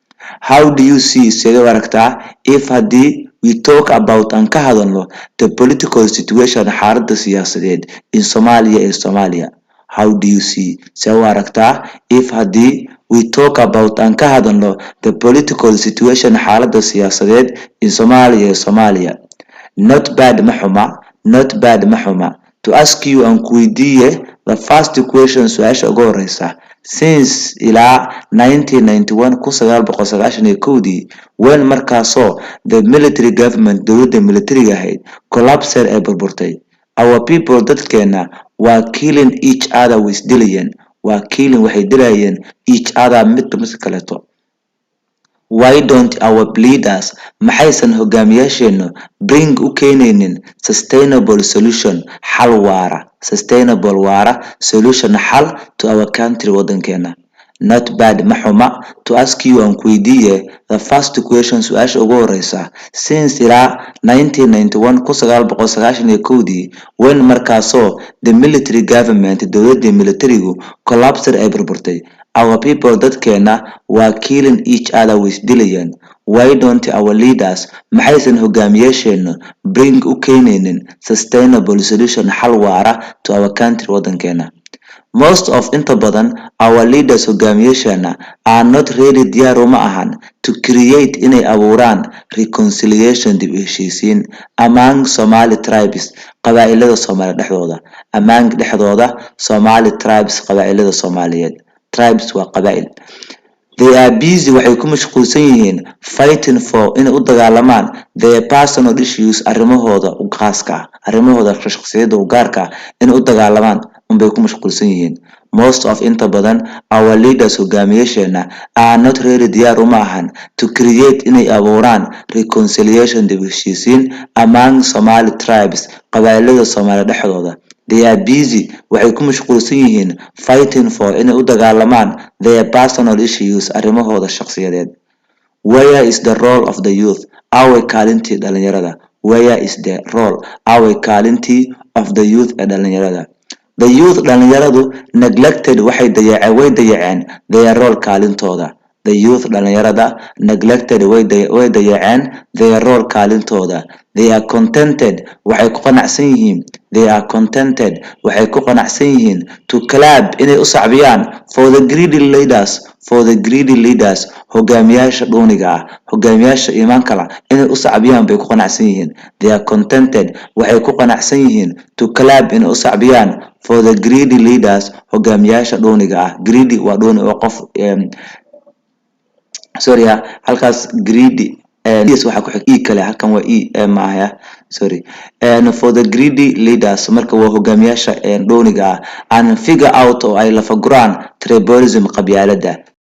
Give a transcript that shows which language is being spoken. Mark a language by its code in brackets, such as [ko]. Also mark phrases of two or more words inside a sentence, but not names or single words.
[en] How do you see [so] sidee u aragtaa [en] if haddii we talk about [so] aan ka hadalno [en] the political situation [so] xaaladda siyaasadeed [en] in Somalia [so] ee Soomaaliya? [en] How do you see [so] sidee u aragtaa [en] if haddii we talk about [so] aan ka hadalno [en] the political situation [so] xaaladda siyaasadeed [en] in Somalia [so] ee Soomaaliya? [en] Not bad [so] ma xuma, [en] not bad [so] ma xuma. [en] To ask you [so] aan ku weydiiye [en] the first question [so] su'aasha ugu horeysa. [en] Since ilaa 1991 when markaasoo the military government [so] dowladda militariga ahayd [en] collapsed [so] ee burburtay, [en] our people [so] dadkeena waa [en] killing each other with dilayeen, waa killing [so] waxay dilayeen [en] each other [so] midba midka kaleeto. [en] Why don't our leaders [so] maxaysan hogaamiyaasheenu [en] bring [so] u keenaynin [en] sustainable solution [so] xal waara, [en] sustainable waara solution xal to our country wadankeena? Not bad [so] ma xuma. [en] To ask you [so] aan ku weydiiye [en] the first question [so] su'aasha ugu horeysa. [en] Since ilaa 1991 when markaasoo the military government [so] dowladda militarigu [en] collapsed [so] ay burburtay, [en] our people [so] dadkeena waa [en] killing each other with dilayeen. Why don't our leaders [so] maxaysan hogaamiyaasheenu [en] bring [so] u keenaynin [en] sustainable solution [so] xal waara [en] to our country wadankeena? Most of [so] inta badan [en] our leaders [so] hogaamiyaasheena [en] are not really [so] diyaar uma ahan [en] to create [so] inay abuuraan reconciliation dib u heshiisiin [en] among Somali tribes [so] qabaa'ilada Soomaaliya dhexdooda, among dhexdooda [en] Somali tribes [so] qabaa'ilada Soomaaliyeed. Tribes waa qabaa'il. [en] They are busy [so] waxay ku mashquulsan yihiin [en] fighting for [so] inay u dagaalamaan [en] their personal issues [so] arrimahooda u khaaska ah, arrimahooda shakhsiyadda u gaarka ah inay u dagaalamaan unbay ku mashquulsan yihiin. [en] Most of [so] inta badan [en] our leaders [so] hogaamiyaasheena [en] are not really [so] diyaar uma ahan [en] to create [so] inay abuuraan reconciliation dib u heshiisiin [en] among Somali tribes [so] qabaa'ilada Soomaaliya dhexdooda. [en] They are busy [so] waxay ku mashquulsan yihiin [en] fighting for [so] inay u dagaalamaan [en] their personal issues [so] arrimahooda shakhsiyadeed. [en] Where is the role of the youth? [so] Away kaalintii dhalinyarada. [en] Where is the role? [so] Away kaalintii [en] of the youth [so] ee dhalinyarada. [en] The youth dhalinyaradu neglected [so] waxay dayaceen [en] their role kaalintooda. The youth dhalinyarada neglected [so] way dayaceen [en] their role kaalintooda. They are contented [so] waxay ku qanacsan yihiin. [en] They are contented [so] waxay ku qanacsan yihiin [en] to clap [so] inay u sacbiyaan [en] for the greedy leaders, for the greedy leaders [so] hogaamiyaasha dhuuniga ah, hogaamiyaasha iimaanka leh inay u sacbiyaan bay ku qanacsan yihiin. [en] They are contented [so] waxay ku qanacsan yihiin [en] to clap [so] inay u sacbiyaan [en] for the greedy leaders [so] hogaamiyaasha dhuuniga ah. Greedy waa dhuuni oo qof sorry halkaas greedy yes waxa ku xig kale halkan waa ma aha sorry [en] and for the greedy leaders [so] marka waa hogaamiyaasha dhuuniga ah [en] and figure out [so] oo ay la faguraan tribalism qabyaalada.